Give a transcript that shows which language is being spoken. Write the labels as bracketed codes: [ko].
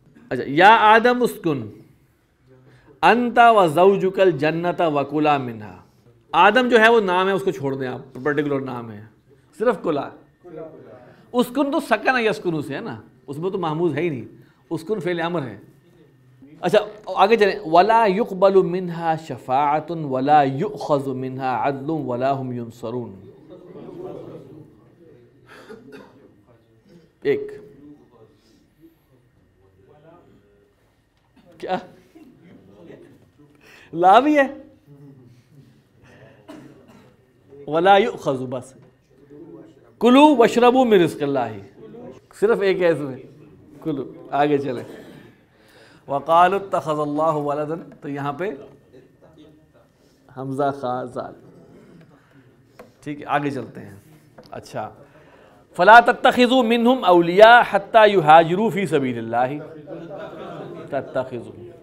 [ar] اچھا یا آدم اسکن انت وزوجک الجنت وکلا منہا. [ur] آدم جو ہے وہ نام ہے، اس کو چھوڑ دیں آپ، پرٹیکولر نام ہے، صرف کلا. اسکن تو سکن یسکنو سے ہے نا، اس میں تو محموز ہے ہی نہیں. اسکن فعل امر ہے. اچھا آگے چلیں. [ar] ولا يقبل منها شفاعة ولا يؤخذ منها عدل ولا هم ينصرون. [ur] ایک کیا لا بھی ہے؟ ولا یؤخذ، بس [ar] کلو واشربوا من رزق اللہ، [ur] صرف ایک ہے اس میں کلو. آگے چلیں. [ar] وقالوا اتخذ اللہ ولدا، [ur] تو یہاں پہ حمزہ خا زال. ٹھیک ہے آگے چلتے ہیں. [ar] اچھا فلا تتخذوا منهم اولیاء حتى يهاجروا في سبيل الله تتخذوا.